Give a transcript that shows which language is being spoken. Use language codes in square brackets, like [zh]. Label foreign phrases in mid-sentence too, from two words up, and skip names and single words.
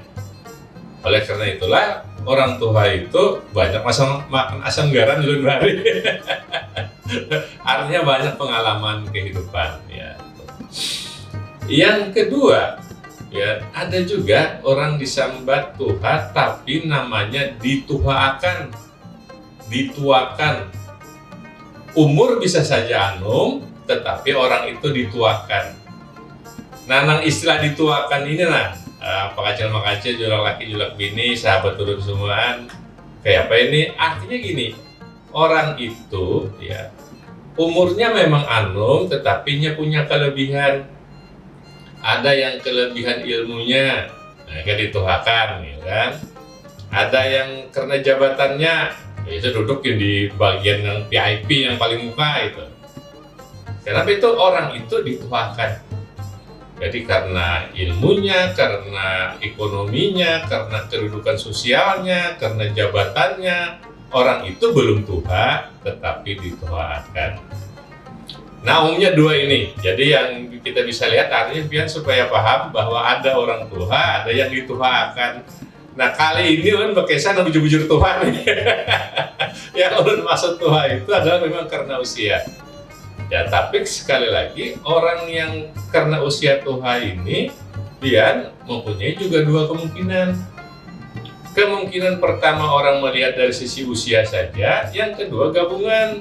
[bjn] Oleh karena itulah orang tua itu banyak makan asam garam ulun hari. [id] Artinya banyak pengalaman kehidupan ya. [bjn] Yang kedua, ya ada juga orang disambat tuha tapi namanya dituakan. Umur bisa saja anum, tetapi orang itu dituakan. Nah, nang istilah dituakan ini lah, pakacil-makacil, julak laki, julak bini, sahabat turun semuaan. Kayak apa ini? Artinya gini, orang itu ya umurnya memang anum, [id] tetapi punya kelebihan. [bjn] Ada yang kelebihan ilmunya, nah, kan dituhakan, ya kan? [id] Ada yang karena jabatannya, itu duduk di bagian yang VIP yang paling muka itu. [bjn] Kenapa itu orang itu dituhakan? Jadi karena ilmunya, karena ekonominya, karena kedudukan sosialnya, karena jabatannya, orang itu belum tuha, tetapi dituakan. Nah, umumnya dua ini. Jadi yang kita bisa lihat artinya Pian supaya paham bahwa ada orang tuha, ada yang dituakan. Nah, kali ini ulun berkesan bujur-bujur tuha nih. Yang ulun maksud tuha itu adalah memang karena usia. Ya, tapi sekali lagi orang yang karena usia tuha ini Pian mempunyai juga dua kemungkinan. [id] Kemungkinan pertama orang melihat dari sisi usia saja, yang kedua gabungan.